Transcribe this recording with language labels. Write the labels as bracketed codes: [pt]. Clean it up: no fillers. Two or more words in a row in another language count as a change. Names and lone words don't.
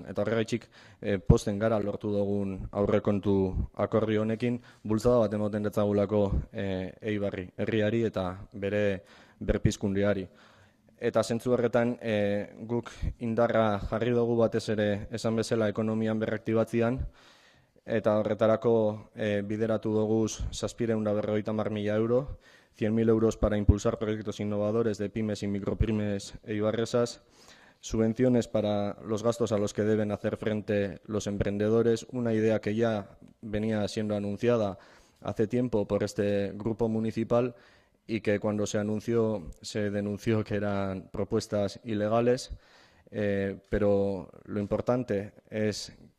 [eu] Eta horregaitxik posten gara lortu dugun aurrekontu akordio honekin, bultzada bat emoten detzagulako Eibarri, herriari eta bere berpizkundiari. Eta zentzu horretan guk indarra jarri dugu batez ere esan bezala ekonomian berraktibatzean, eta horretarako bideratu dugu [es] 750.000 euro, 100.000 euros para impulsar proyectos innovadores de pymes y micropymes eibarresas, subvenciones para los gastos a los que deben hacer frente los emprendedores, una idea que ya venía siendo anunciada hace tiempo por este grupo municipal y que cuando se anunció se denunció que eran propuestas ilegales, pero lo importante es